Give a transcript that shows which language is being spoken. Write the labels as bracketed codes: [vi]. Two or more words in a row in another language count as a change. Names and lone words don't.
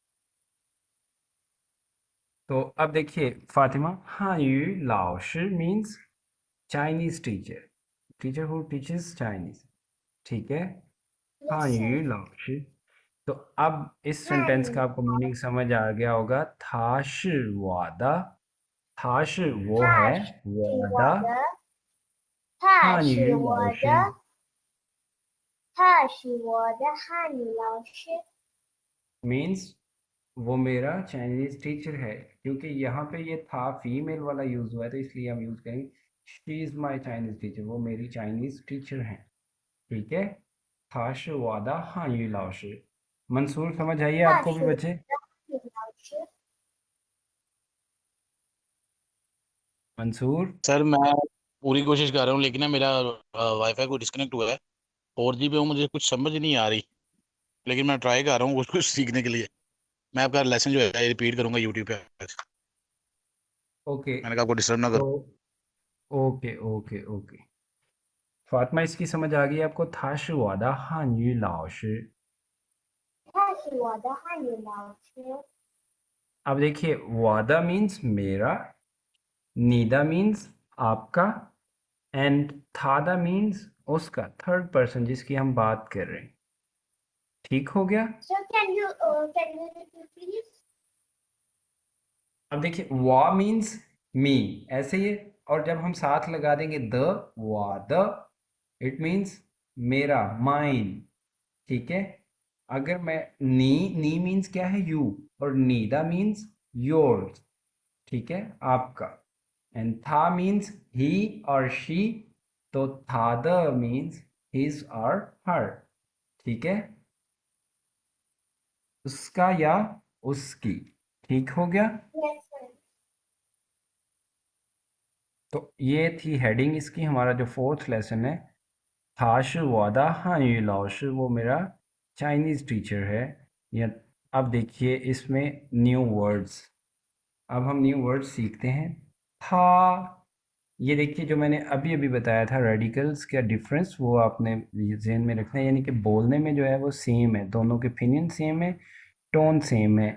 [hi] तो अब देखिए फातिमा, हाँ [zh] 语老师 [en] means Chinese teacher, teacher who teaches Chinese, [hi] ठीक है। हाँ [en] yes sir [zh] 语老师. [hi] तो अब इस हाँ सेंटेंस का आपको मीनिंग समझ आ गया होगा, [zh] 他是我的, 他是 [hi] वो है, [zh] 他是我 वादा, 的，他 [hi] हाँ [zh] 是 यू 我 लाओश। 的， 他是我的汉语老师。 [hi] मीन्स वो मेरा [en] Chinese teacher [hi] है, क्योंकि यहाँ पे ये था फीमेल वाला यूज हुआ है तो इसलिए हम यूज करेंगे [en] she is my Chinese teacher, [hi] वो मेरी [en] Chinese teacher [hi] है। ठीक है, [zh] 他是我的汉语老师। [hi] मंसूर समझ आइए [zh] 他 [hi] आपको [zh] 是 [hi] भी [zh] 我的 [hi] बच्चे? [zh] 汉语老师。 [hi] मंसूर सर मैं पूरी कोशिश कर रहा हूँ, लेकिन ना मेरा वाईफाई को डिस्कनेक्ट हुआ है। 4G पे हूँ, मुझे कुछ समझ नहीं आ रही, लेकिन मैं ट्राई कर रहा हूँ कुछ कुछ सीखने के लिए। मैं आपका लेसन जो है रिपीट करूंगा यूट्यूब पे। ओके, मैंने कहा आपको डिस्टर्ब ना तो करूँ। [en] okay okay okay, [hi] फातिमा इसकी समझ आ गई आपको? [zh] 他是我的汉语老师। 他是我的汉语老师。 [hi] अब देखिए, वादा मीन्स मेरा, नीदा मीन्स आपका, एंड थादा मीन्स उसका, [en] third person [hi] जिसकी हम बात कर रहे हैं। ठीक हो गया? [en] So can you repeat please? [hi] अब देखिए, वा मीन्स मी, ऐसे ही है, और जब हम साथ लगा देंगे द, वाद, [en] it means [hi] मेरा, माइन। ठीक है, अगर मैं नी मीन्स क्या है? यू, और नीदा [en] means yours. [hi] ठीक है, आपका। एंड था [en] means he [hi] और शी, तो थाद [en] means his [hi] और हर। ठीक है, उसका या उसकी। ठीक हो गया? [en] Yes, sir. [hi] तो ये थी हेडिंग इसकी, हमारा जो [en] fourth lesson [hi] है। [zh] 他是我的汉语老师, [hi] वो मेरा [en] Chinese teacher [hi] है। या अब देखिए इसमें [en] new words, [hi] अब हम [en] new words [hi] सीखते हैं। था, ये देखिए जो मैंने अभी अभी बताया था रेडिकल्स का डिफरेंस, वो आपने जहन में रखना है, यानी कि बोलने में जो है वो सेम है, दोनों के ओपिनियन सेम है, टोन सेम है।